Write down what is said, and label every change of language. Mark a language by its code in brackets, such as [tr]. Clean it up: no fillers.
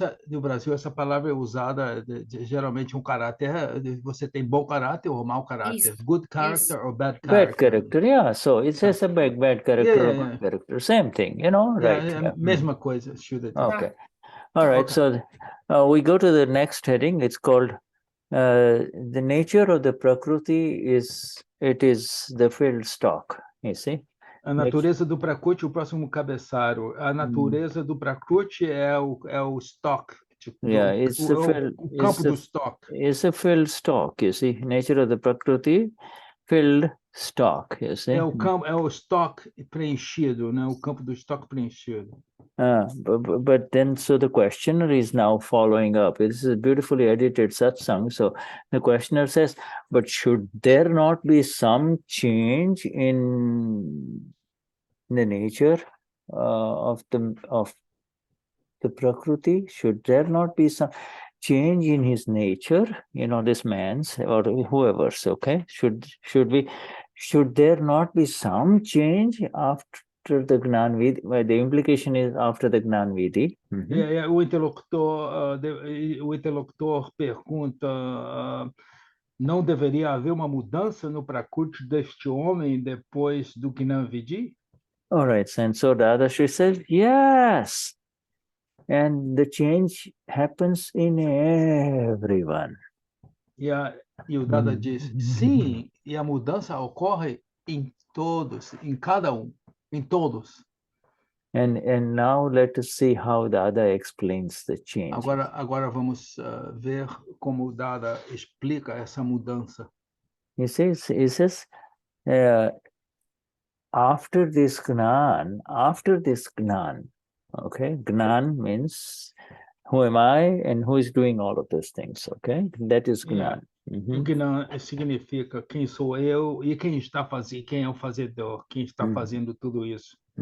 [pt] No Brasil essa palavra é usada geralmente um caráter. Você tem bom caráter ou mau caráter? [en] Good character or bad character? Bad character, yeah. So it says a bad character or good character. Same thing, you know, right? [pt] Mesma coisa. [en] Okay. All right. So we go to the next heading. It's called the nature of the Prakruti is the field stock. You see. [pt] A natureza do Prakruti, o próximo cabeçalho. A natureza do Prakruti é o stock. O campo do stock. [en] It's a filled stock, you see. Nature of the Prakruti, filled stock, you see. [pt] É o stock preenchido, né? O campo do stock preenchido. [en] But then, so the questioner is now following up. This is a beautifully edited satsang. So the questioner says, but should there not be some change in the nature of the Prakruti? Should there not be some change in his nature? You know, this man's or whoever's. Okay, should there not be some change after the Gnan Vidhi? The implication is after the Gnan Vidhi. [pt] O interlocutor pergunta: não deveria haver uma mudança no Prakruti deste homem depois do Gnan Vidhi? [en] All right, and so Dadashri says yes, and the change happens in everyone. [pt] E o Dada diz sim, e a mudança ocorre em todos, em cada em todos. [en] And now let us see how Dada explains the change. [pt] Agora vamos ver como o Dada explica essa mudança. [en] He says after this Gnan, okay, Gnan means who am I and who is doing all of those things, okay? That is Gnan. [pt] O Gnan significa quem sou eu e quem é o fazedor, quem está fazendo tudo isso.